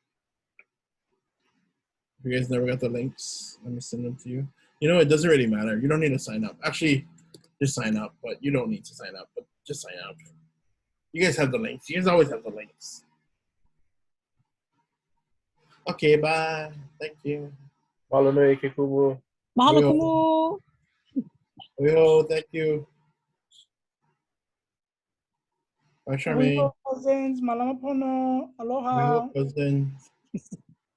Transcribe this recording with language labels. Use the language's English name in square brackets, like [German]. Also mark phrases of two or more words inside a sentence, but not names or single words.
[English] If you guys never got the links, let me send them to you. You know, it doesn't really matter. You don't need to sign up. Actually, just sign up, but you don't need to sign up, but just sign up. You guys have the links. You guys always have the links. Okay, bye. Thank you. [Hawaiian] Mahalo nui ke Kumu. Mahalo Kumu. [English] Yo, thank you. Bye, Charmaine. Cousins, [Hawaiian] malama pono, aloha. [English] Cousins.